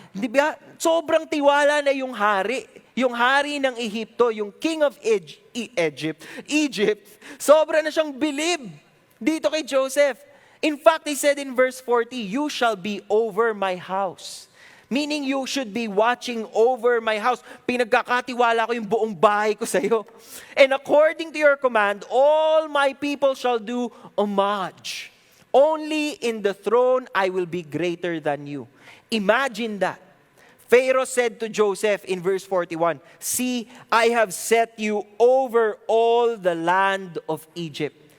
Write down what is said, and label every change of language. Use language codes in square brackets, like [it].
[tl] Di ba? Sobrang tiwala na yung hari ng Ehipto, yung [en] king of Egypt, [tl] sobra na siyang bilib dito kay Joseph. [en] In fact, he said in verse 40, "You shall be over my house." Meaning you should be watching over my house. [tl] Pinagkakatiwala ko yung buong bahay ko sa iyo. [en] And according to your command, all my people shall do homage. Only in the throne I will be greater than you. Imagine that. Pharaoh said to Joseph in verse 41, "See, I have set you over all the land of Egypt."